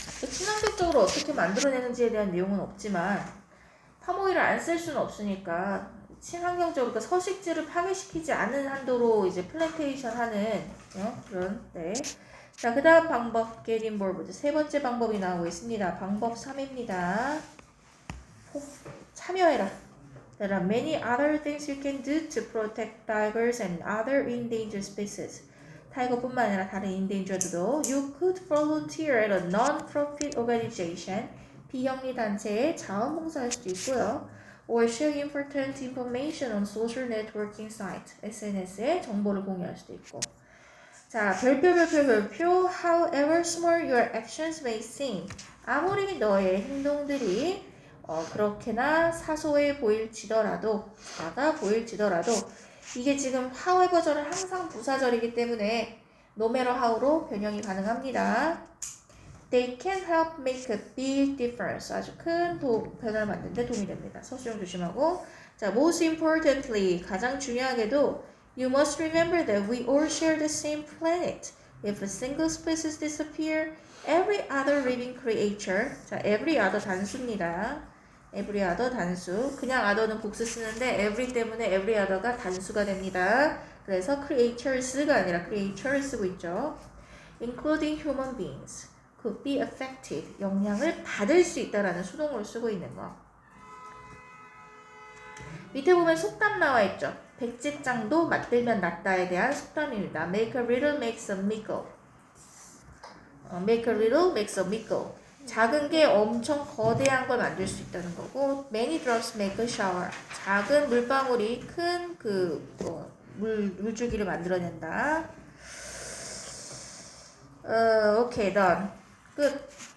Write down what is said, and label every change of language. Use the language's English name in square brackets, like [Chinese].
[Korean] 친환경적으로 어떻게 만들어내는지에 대한 내용은 없지만 파모일을 안 쓸 수는 없으니까 친환경적으로 그러니까 서식지를 파괴시키지 않은 한도로 이제 플랜테이션 하는 그런 네. 자, 그 다음 방법 [English] get involved. [Korean] 세 번째 방법이 나오고 있습니다. 방법 3입니다. 참여해라. [English] There are many other things you can do to protect tigers and other endangered species. [Korean] 타이거뿐만 아니라 다른 endangered도 [English] You could volunteer at a non-profit organization. [Korean] 비영리 단체에 자원봉사할 수도 있고요. [English] Or share important information on social networking site. [Korean] SNS에 정보를 공유할 수도 있고. 자, 별표. [English] However small your actions may seem. [Korean] 아무리 너의 행동들이 그렇게나 사소해 보일지더라도, 작아 보일지더라도, 이게 지금 however절은 항상 부사절이기 때문에 [English] no matter how [Korean] 로 변형이 가능합니다. [English] They can help make a big difference. [Korean] 아주 큰 변화를 만드는 데 도움이 됩니다. 서술형 조심하고. 자, [English] most importantly, [Korean] 가장 중요하게도 [English] You must remember that we all share the same planet. If a single species disappear, every other living creature. [Korean] 자, every other 단수입니다. every other 단수. 그냥 other는 복수 쓰는데 every 때문에 every other가 단수가 됩니다. 그래서 creatures가 아니라 creature 쓰고 있죠. [English] Including human beings. could be affected. [Korean] 영향을 받을 수 있다라는 수동으로 쓰고 있는 거. 밑에 보면 속담 나와 있죠. 백지장도 맞들면 낫다에 대한 속담입니다. [English] Make a little makes a mickle. Make a little makes a mickle. [Korean] 작은 게 엄청 거대한 걸 만들 수 있다는 거고 [English] Many drops make a shower. [Korean] 작은 물방울이 큰 물줄기를 만들어낸다. 오케이, done. 끝.